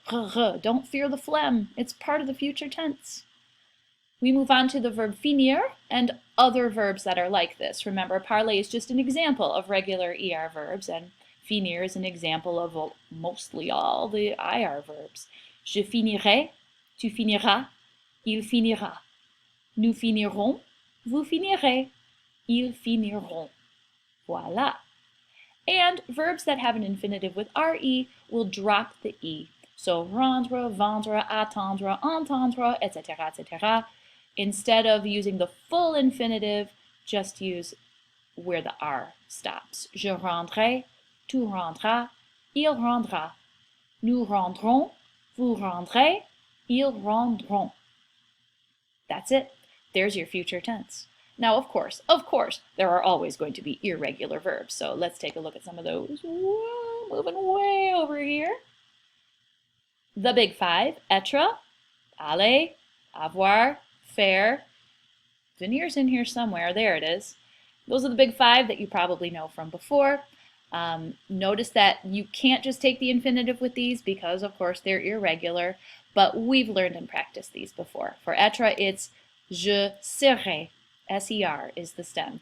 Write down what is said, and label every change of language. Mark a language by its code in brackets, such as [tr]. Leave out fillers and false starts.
[en] Don't fear the phlegm, it's part of the future tense. We move on to the verb finir and other verbs that are like this. Remember, parler is just an example of regular ER verbs, and finir is an example of mostly all the IR verbs. [fr] Je finirai, tu finiras, il finira. Nous finirons, vous finirez, ils finiront. Voila. [en] And verbs that have an infinitive with RE will drop the E. So rendre, vendre, attendre, entendre, etc., etc. Instead of using the full infinitive, just use where the R stops. [fr] Je rendrai, tu rendras, il rendra. Nous rendrons, vous rendrez, ils rendront. [en] That's it. There's your future tense. Now, of course, there are always going to be irregular verbs. So let's take a look at some of those. Whoa, moving way over here. The big 5, être, aller, avoir, faire. Venir's in here somewhere. There it is. Those are the big 5 that you probably know from before. Notice that you can't just take the infinitive with these because, of course, they're irregular, but we've learned and practiced these before. For être, it's [fr] je serai. [en] S-E-R is the stem.